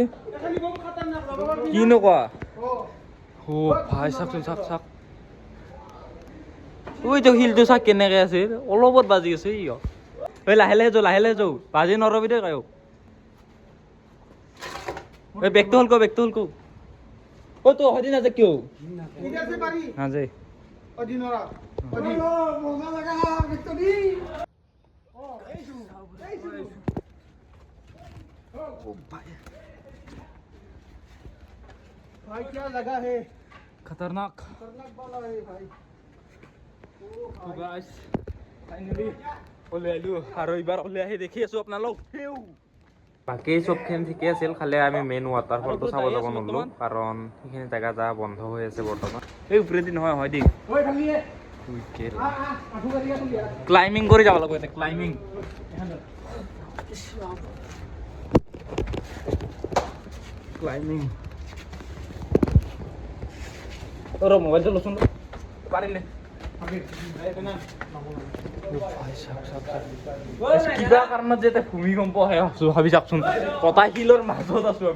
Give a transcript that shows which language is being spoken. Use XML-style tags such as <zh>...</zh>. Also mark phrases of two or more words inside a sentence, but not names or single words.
<as>কিনো কোৱা অ ভাই চাওকচোন, চাওক চাওক ওইটো শিলটো চাওক কেনেকৈ আছে, অলপত বাজি আছে ই। ঐ লাহে লাহে যাওঁ, লাহে লাহে যাওঁ, বাজি নৰবি দেই কায়ো। এই বেগটো হ'ল কো, বেগটো হ'ল কো। ও তো হদি নাযায় কিয় নাযায়।</as> <hi>भाई क्या लगा है, खतरनाक खतरनाक वाला है भाई।</hi> <as>তো</as> <en>guys finally</en> <as>ওলাই আহিলো, আৰু এইবাৰ ওলাই আহি দেখি আছো আপোনালোক। বাকী চবখিনি ঠিকে আছিল, খালি আমি</as> <en>main waterfallটো</en> <as>চাব যাব নোৱাৰিলো কাৰণ সেইখিনি জেগা যা বন্ধ হৈ আছে বৰ্তমান। এই ওপৰেদি নহয়, হয় দেই</as> <hi>ओए खाली है आठू करिया तू यार।</hi> <as>ক্লাইম্বিং কৰি যাব লাগিব এতিয়া,</as> <en>climbing climbing.</en> <as>তোর মোবাইলটা লচোন পাৰিলে কিবা কাৰণত যে ভূমিকম্প আহে ভাবি চাওকচোন, কটাই শিলৰ মাজত আছো আমি।</as>